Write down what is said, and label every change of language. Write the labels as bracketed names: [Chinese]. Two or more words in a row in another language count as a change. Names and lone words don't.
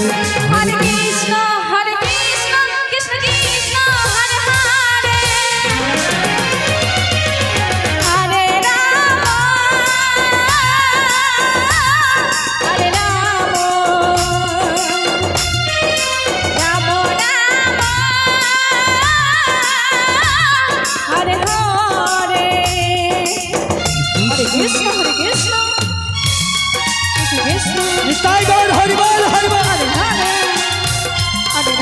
[Sanskrit] Hare Krishna, Krishna Krishna, Hare Hare, Hare Rama, Rama Rama, Hare Hare, Hare Krishna, Krishna Krishna, [Bangla] নিতাই গৌর হরি বল হরি বল [Sanskrit] Hare Hare,